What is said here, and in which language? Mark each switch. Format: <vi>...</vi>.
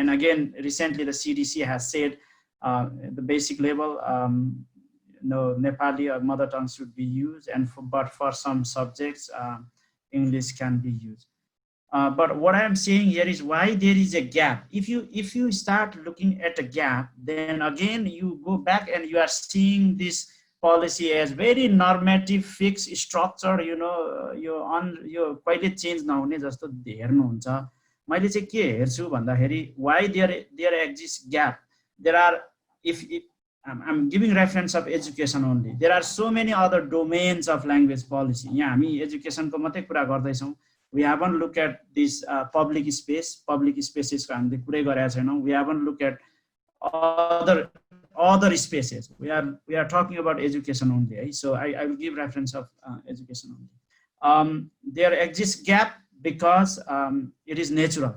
<en>And again, recently the CDC has said the basic level Nepali or mother tongue should be used, but for some subjects English can be used. But what I'm saying here is why there is a gap. If you start looking at a gap, then again you go back and you are seeing this policy as very normative, fixed structure.</en> <ne>यो कहिले change नहुने जस्तो हेर्नुहुन्छ. मैले चाहिँ के हेर्छु भन्दाखेरि</ne> <en>why there exists gap. There are, if I'm giving reference of education only. There are so many other domains of language policy.</en> <ne>यहाँ हामी education को मात्रै कुरा गर्दैछौँ.</ne> <en>We haven't looked at this public spaces</en> <ne>को हामीले कुरै गरेका छैनौँ.</ne> <en>We haven't looked at other spaces. We are talking about education only. Right? So I will give reference of education only. There exists gap because it is natural.</en>